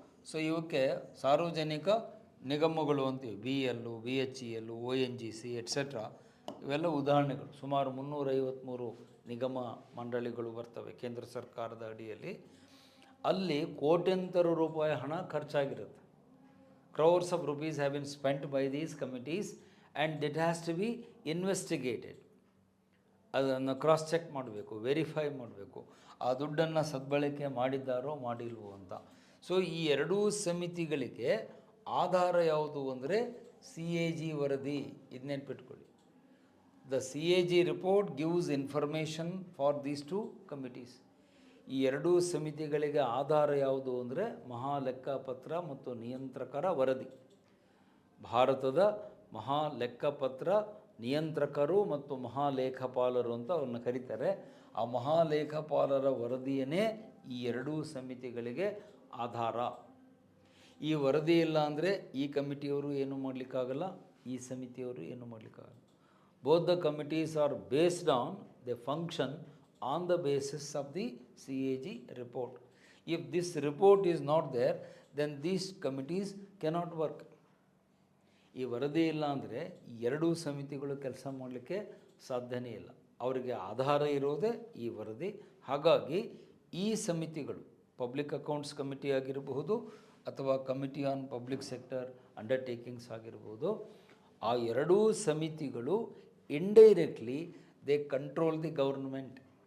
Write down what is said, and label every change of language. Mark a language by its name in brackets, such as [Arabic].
[Kannada] So ಇವಕ್ಕೆ ಸಾರ್ವಜನಿಕ ನಿಗಮಗಳು ಅಂತೀವಿ. BEL, BHEL, ONGC ಎಟ್ಸೆಟ್ರಾ ಇವೆಲ್ಲ ಉದಾಹರಣೆಗಳು. ಸುಮಾರು 353 ನಿಗಮ ಮಂಡಳಿಗಳು ಬರ್ತವೆ ಕೇಂದ್ರ ಸರ್ಕಾರದ ಅಡಿಯಲ್ಲಿ. ಅಲ್ಲಿ ಕೋಟ್ಯಂತರ ರೂಪಾಯಿ ಹಣ ಖರ್ಚಾಗಿರುತ್ತೆ. [English] crores of rupees have been spent by these committees and it has to be investigated. [Kannada] ಅದನ್ನು ಕ್ರಾಸ್ ಚೆಕ್ ಮಾಡಬೇಕು, ವೆರಿಫೈ ಮಾಡಬೇಕು, ಆ ದುಡ್ಡನ್ನು ಸದ್ಬಳಕೆ ಮಾಡಿದ್ದಾರೋ ಮಾಡಿಲ್ವೋ ಅಂತ. ಸೊ ಈ ಎರಡೂ ಸಮಿತಿಗಳಿಗೆ ಆಧಾರ ಯಾವುದು ಅಂದರೆ CAG ವರದಿ. ಇದು ನೆನ್ಪಿಟ್ಕೊಳ್ಳಿ, [English] The CAG report gives information for these two committees. [Kannada] ಈ ಎರಡೂ ಸಮಿತಿಗಳಿಗೆ ಆಧಾರ ಯಾವುದು ಅಂದರೆ ಮಹಾ ಲೆಕ್ಕಪತ್ರ ಮತ್ತು ನಿಯಂತ್ರಕರ ವರದಿ. ಭಾರತದ ಮಹಾ ಲೆಕ್ಕಪತ್ರ ನಿಯಂತ್ರಕರು ಮತ್ತು ಮಹಾಲೇಖಪಾಲರು ಅಂತ ಅವ್ರನ್ನ ಕರೀತಾರೆ. ಆ ಮಹಾಲೇಖಪಾಲರ ವರದಿಯೇ ಈ ಎರಡೂ ಸಮಿತಿಗಳಿಗೆ ಆಧಾರ. ಈ ವರದಿ ಇಲ್ಲ ಅಂದರೆ ಈ ಕಮಿಟಿಯವರು ಏನು ಮಾಡಲಿಕ್ಕಾಗಲ್ಲ, ಈ ಸಮಿತಿಯವರು ಏನು ಮಾಡಲಿಕ್ಕಾಗಲ್ಲ. [English] Both the committees are based on the function on the basis of the CAG report. If this report is not there, then these committees cannot work. [Kannada] ಈ ವರದಿ ಇಲ್ಲ ಅಂದರೆ ಈ ಎರಡೂ ಸಮಿತಿಗಳು ಕೆಲಸ ಮಾಡಲಿಕ್ಕೆ ಸಾಧ್ಯನೇ ಇಲ್ಲ. ಅವರಿಗೆ ಆಧಾರ ಇರೋದೇ ಈ ವರದಿ. ಹಾಗಾಗಿ ಈ ಸಮಿತಿಗಳು ಪಬ್ಲಿಕ್ ಅಕೌಂಟ್ಸ್ ಕಮಿಟಿ ಆಗಿರಬಹುದು ಅಥವಾ committee on public sector undertakings ಆಗಿರ್ಬೋದು, ಆ ಎರಡೂ ಸಮಿತಿಗಳು [English] Indirectly they control the government.